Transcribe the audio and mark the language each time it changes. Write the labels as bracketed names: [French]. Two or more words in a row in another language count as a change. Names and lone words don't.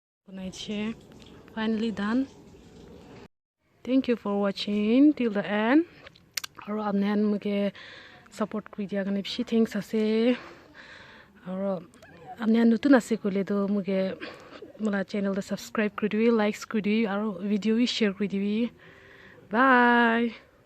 [English] Banaiche. Finally done. Thank you for watching till the end. [Naga Pidgin] Aro amnen muge support kuri dia gane bishi thanks ase. Aro amnen nutun ase kole do muge mala channel da subscribe kuri dibi, likes kuri dibi, aro [English] video share [Naga Pidgin] kuri dibi. Bye.